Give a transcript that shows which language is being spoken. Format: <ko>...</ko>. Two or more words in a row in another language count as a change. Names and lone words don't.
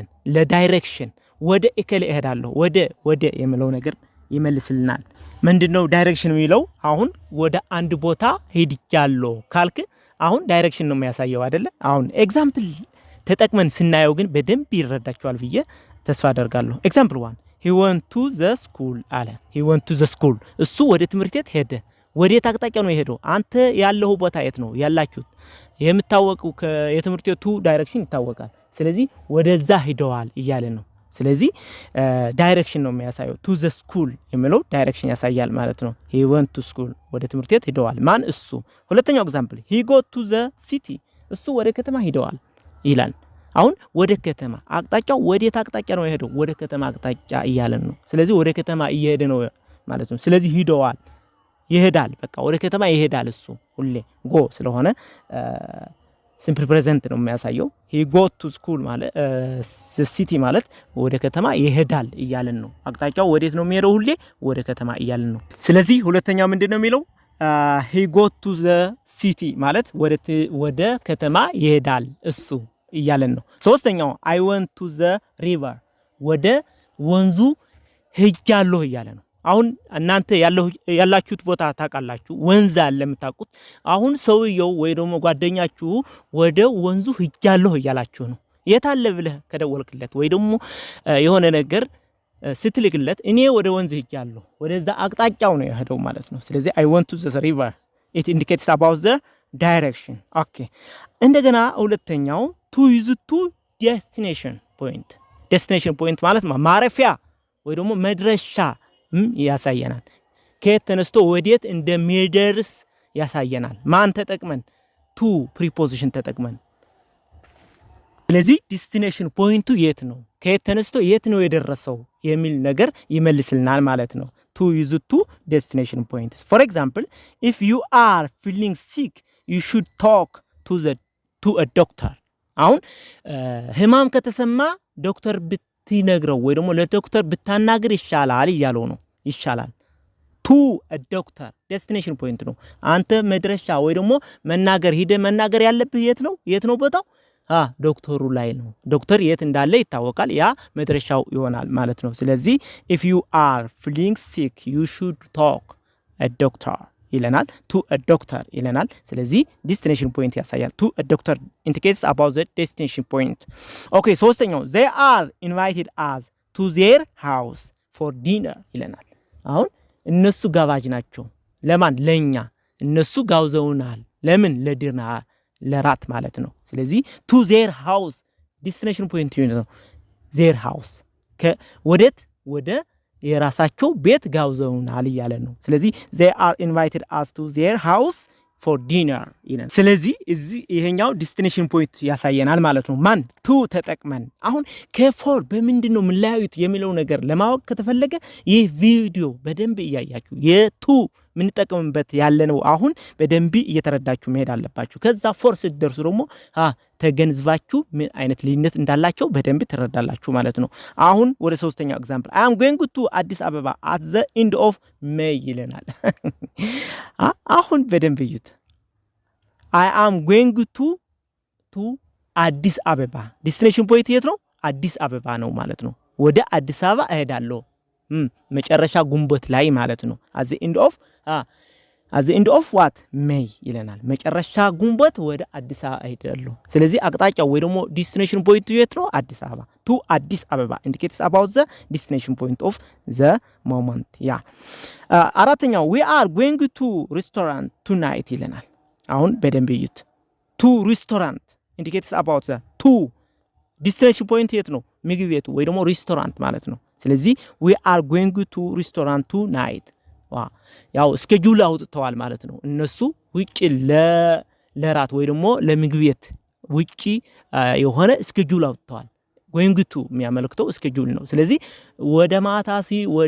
<am>ለዳይሬክሽን ወደ እከለ እሄዳለሁ ወደ የሚለው ነገር ይመልስልናል። ምንድነው ዳይሬክሽን የሚለው? አሁን ወደ አንድ ቦታ ሄድጃለሁ ካልክ አሁን ዳይሬክሽን ነው የሚያሳየው አይደለ? አሁን ኤግዛምፕል ተጠቅመን ስናየው ግን በደንብ ይረዳችኋል ብዬ ተስፋ አደርጋለሁ። ኤግዛምፕል 1</am> <en>he went to the school</en> <am>አለ።</am> <en>he went to the school</en> <am>እሱ ወደ ትምህርት ቤት ሄደ። ወዴት አቅጣጫ ነው የሄደው? አንተ ያለው ቦታ የት ነው ያላችሁት? የምታወቀው የትምህርት ቤቱ ዳይሬክሽን ይታወቃል። ስለዚህ ወደዛ ሄደዋል እያለ ነው። ስለዚህ ዳይሬክሽን ነው የሚያሳየው።</am> <en>to the school</en> <am>የሚለው ዳይሬክሽን ያሳያል ማለት ነው።</am> <en>he went to school</en> <am>ወደ ትምህርት ቤት ሄደዋል። ማን? እሱ። ሁለተኛው ኤግዛምፕል</am> <en>he go to the city</en> <am>እሱ ወደ ከተማ ሄደዋል ይላል። አሁን ወደ ከተማ አቅጣጫው ወዴት አቅጣጫ ነው የሄደው? ወደ ከተማ አቅጣጫ እያለን ነው። ስለዚህ ወደ ከተማ እየሄደ ነው ማለት ነው። ስለዚህ ሄደዋል ይሄዳል፣ በቃ ወደ ከተማ ይሄዳል እሱ ሁሌ go ስለሆነ</am> <en>simple present</en> <am>ነው የሚያሳየው።</am> <en>he go to school</en> <am>ማለት city ማለት ወደ ከተማ ይሄዳል እያለን ነው። አቅጣጫው ወዴት ነው የሚሄደው? ሁሌ ወደ ከተማ እያለን ነው። ስለዚህ ሁለተኛው ምንድነው የሚለው?</am> <en>he go to the city</en> <am>ማለት ወደ ከተማ ይሄዳል እሱ እያለን ነው። ሶስተኛው</am> <en>I went to the</en> <am>river ወደ ወንዙ ሄጃለሁ እያለ ነው። አሁን እናንተ ያላችሁት ቦታ ታውቃላችሁ፣ ወንዝ አለ የምታውቁት። አሁን ሰውየው ወይ ደግሞ ጓደኛችሁ ወደ ወንዙ ሄጃለሁ እያላችሁ ነው። የት አለ ብለህ ከደወልክለት ወይ ደግሞ የሆነ ነገር ስትልክለት እኔ ወደ ወንዝ ሄጃለሁ ወደዛ አቅጣጫው ነው የሄደው ማለት ነው። ስለዚህ</am> <en>I went to the river it indicates about the direction.</en> <am>okay እንደገና ሁለተኛው</am> <en>to use to destination point</en> <am>ማለት ማረፊያ ወይ ደግሞ መድረሻ ያሳየናል። ከየት ተነስቶ ወዴት እንደሚደርስ ያሳየናል። ማን ተጠቅመን?</am> <en>to preposition</en> <am>ተጠቅመን። ስለዚህ</am> <en>destination point</en> <am>የት ነው፣ ከየት ተነስቶ የት ነው የደረሰው የሚል ነገር ይመልስልናል ማለት ነው።</am> <en>to use to destination points። for example if you are feeling sick you should talk to a doctor።</en> <am>አሁን ህማም ከተሰማ ዶክተር ብትነግረው ወይ ደግሞ ለዶክተር ብታናገር ይሻላል እያለው ነው። ይሻላል</am> <en>to doctor destination point</en> <am>ነው። አንተ መድረሻ ወይ ደግሞ መናገር ያለብህ የት ነው ቦታው? ዶክተሩ ላይ ነው። ዶክተር የት እንዳለ ይታወቃል። ያ መድረሻው ይሆናል ማለት ነው። ስለዚህ</am> <en>if you are feeling sick you should talk a doctor</en> <am>ይለናል።</am> <en>to a doctor</en> <am>ይለናል። ስለዚህ</am> <en>destination point</en> <am>ያሳያል።</am> <en>to a doctor indicates about the destination point.</en> <am>okay ሶስተኛው</am> <en>they are invited us to their house for dinner</en> <am>ይለናል። አሁን እነሱ ጋባዥ ናቸው። ለማን? ለኛ። እነሱ ጋውዘውናል። ለምን? ለዲና ለራት ማለት ነው። ስለዚህ</am> <en>to their house destination point</en> <am>ነው።</am> <en>their house</en> <am>ወደ የራሳቸው ቤት ጋውዘውናል እያለ ነው። ስለዚህ</am> <en>they are invited us to their house for dinner</en> <am>ይላል። ስለዚህ ይሄኛው</am> <en>destination point</en> <am>ያሳየናል ማለት ነው። ማን? ቱ ተጠቅመን። አሁን ከፎር በምንድነው የምንለያዩት የሚለው ነገር ለማወቅ ከተፈለገ ይህ ቪዲዮ በደንብ እያያችሁ የቱ ምን ተጠቅመንበት ያለነው አሁን በደንብ እየተረዳችሁ መሄድ አለባችሁ። ከዛ ፎር ስትደርሱ ደግሞ ተገንዝባችሁ ምን አይነት ልዩነት እንዳላቸው በደንብ ተረዳላችሁ ማለት ነው። አሁን ወደ ሶስተኛው ኤግዛምፕል</am> <en>I am going to</en> <am>አዲስ አበባ</am> <en>at the end of May</en> <am>ይለናል። አሁን በደንብ እዩት።</am> <en>I am going to</en> <am>አዲስ አበባ</am> <en>destination point</en> <am>የት ነው አዲስ አበባ ነው ማለት ነው ወደ አዲስ አበባ እሄዳለሁ መጨረሻ ጉንቦት ላይ ማለት ነው</am> <en>at the end of what May</en> <am>ይለናል መጨረሻ ጉንቦት ወደ አዲስ አበባ እሄዳለሁ ስለዚህ አቅጣጫው ወይ ደግሞ</am> <en>destination point</en> <am>የት ነው አዲስ አበባ to አዲስ አበባ</am> <en>indicates about the destination point of the moment</en> <am>አራተኛው</am> <en>we are going to restaurant tonight</en> <am>ይለናል አሁን በደንብ እዩት</am> <en>to restaurant indicates about the to destination</en> <am>point የት ነው ምግብ ቤቱ ወይ ደግሞ ሬስቶራንት ማለት ነው ስለዚህ</am> <en>we are going to restaurant tonight</en> <am>ያው ስኬጁል አውጥተዋል ማለት ነው እነሱ ውጪ ለራት ወይ ደግሞ ለምግብ ቤት ውጪ የሆነ ስኬጁል አውጥተዋል</am> <en>going to</en> <am>የሚያመለክተው ስኬጁል ነው ስለዚህ ወደ ማታሲ ወደ</am>